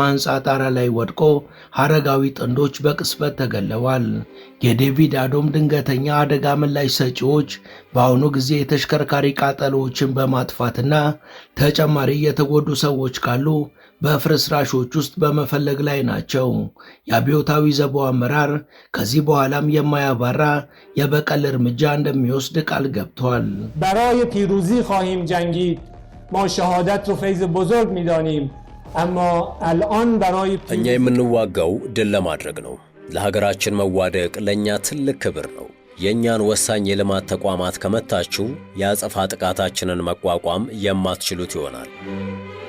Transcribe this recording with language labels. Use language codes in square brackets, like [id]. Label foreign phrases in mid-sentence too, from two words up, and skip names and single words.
[am] ሕንፃ ጣራ ላይ ወድቆ አረጋዊ ጥንዶች በቅጽበት ተገለዋል። የዴቪድ አዶም ድንገተኛ አደጋ ምላሽ ሰጪዎች በአሁኑ ጊዜ የተሽከርካሪ ቃጠሎዎችን በማጥፋትና ተጨማሪ የተጎዱ ሰዎች ካሉ በፍርስራሾች ውስጥ በመፈለግ ላይ ናቸው። የአብዮታዊ ዘቡ አመራር ከዚህ በኋላም የማያባራ የበቀል እርምጃ እንደሚወስድ ቃል ገብቷል። [fa] برای پیروزی خواهیم جنگید ما شهادت رو فیض بزرگ می‌دانیم اما الان برای [am] እኛ የምንዋጋው ድል ለማድረግ ነው። ለሀገራችን መዋደቅ ለኛ ትልቅ ክብር ነው። የኛን ወሳኝ የልማት ተቋማት ከመታችሁ የአጸፋ ጥቃታችንን መቋቋም የማትችሉት ይሆናል።